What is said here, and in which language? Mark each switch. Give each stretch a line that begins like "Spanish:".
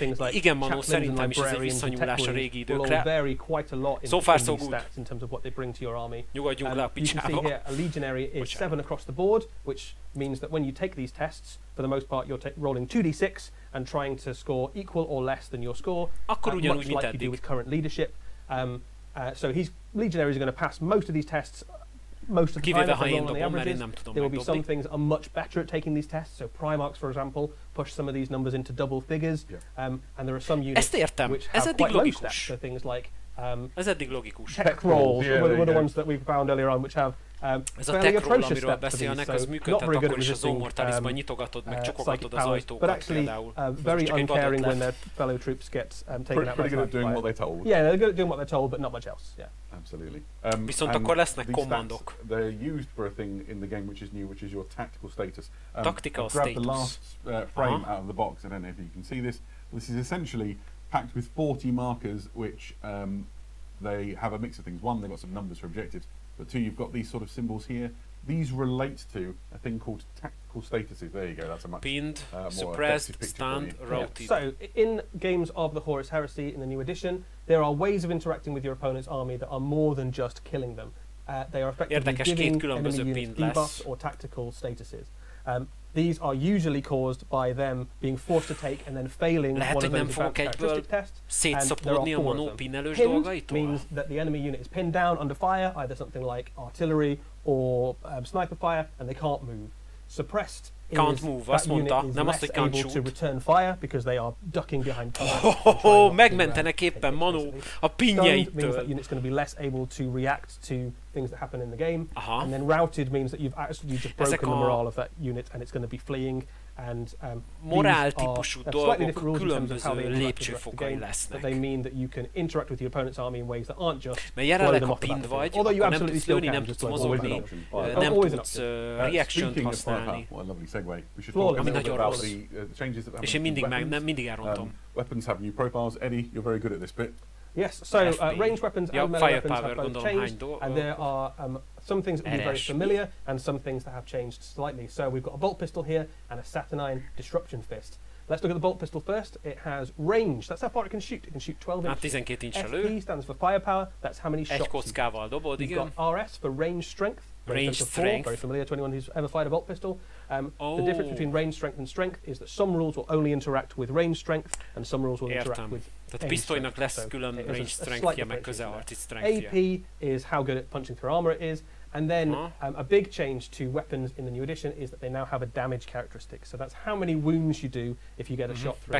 Hungarian: Igen, Manu, szerintem is ez egy visszanyúlás a régi időkre.
English: So far so good.
Hungarian: Nyugodjunk le a picsába.
English: Is 7 across the board, which means that when you take these tests, for the most part, you're rolling 2d6 and trying to score equal or less than your score, much like you do with current leadership. So legionaries are going to pass most of these tests most of the time. On the averages, there will be some things are much better at taking these tests. So Primarchs, for example, push some of these numbers into double figures, and there are some units which have quite low stats. So things like tech rolls were the ones that we found earlier on, which have
Hungarian: ez a tech roll, amiről beszélnek, az működhet akkor is a Zomortalisban nyitogatod, meg csukogatod az ajtókat például.
English: Very uncaring when their fellow troops get taken out by pretty good at doing what they're told. Yeah, they're good at doing what they're told, but not much else. Yeah. Absolutely.
Hungarian: Viszont akkor lesznek kommandok.
English: They're used for a thing in the game which is new, which is your tactical status. Tactical status. Grab the last frame out of the box. I don't know if you can see this. This is essentially packed with 40 markers, which they have a mix of things. One, they've got some numbers for objectives, but 2, you've got these sort of symbols here. These relate to a thing called tactical statuses. There you go. That's a much pinned, suppressed, stunned, routed. So, in games of the Horus Heresy in the new edition, there are ways of interacting with your opponent's army that are more than just killing them. They are effectively giving enemy units debuffs or tactical statuses. These are usually caused by them being forced to take and then failing one of those advanced characteristic tests. And there are 4 of them. Pinned means that the enemy unit is pinned down under fire, either something like artillery or sniper fire, and they can't move. Suppressed Can't move,
Hungarian: azt mondta, nem azt, hogy
English: can't shoot. To return fire because they are ducking behind cover.
Hungarian: Megmentenek éppen Manu a pinjeitől.
English: Means that unit's going to be less able to react to things that happen in the game. And then routed means that you've actually just broken the morale of that unit and it's going to be fleeing. And
Hungarian: morál típusú dolgok különböző lépcsőfokai lesznek.
English: But they mean that you can interact with your opponent's army in ways that aren't just
Hungarian: mert jelenleg ha pinned vagy, akkor nem tudsz lőni, nem tudsz mozogni, nem tudsz reaction-t használni. Ami nagyon rossz. És én mindig elrontom.
English: Weapons have new profiles. Eddie, you're very good at this bit. Yes, so ranged weapons and melee weapons have both changed, and there are some things that will be very familiar and some things that have changed slightly. So we've got a bolt pistol here and a Saturnine disruption fist. Let's look at the bolt pistol first. It has range. That's how far it can shoot. It can shoot 12 inches. FP stands for firepower. That's how many shots you've got RS for range strength. Range strength. Very familiar to anyone who's ever fired a bolt pistol. The difference between range strength and strength is that some rules will only interact with range strength and some rules will interact with
Hungarian: tehát pisztolynak lesz külön range strength-je, meg közelharci strength-je.
English: AP is how good at punching through armor it is. And then a big change to weapons in the new edition is that they now have a damage characteristic. So that's how many wounds you do if you get a shot through.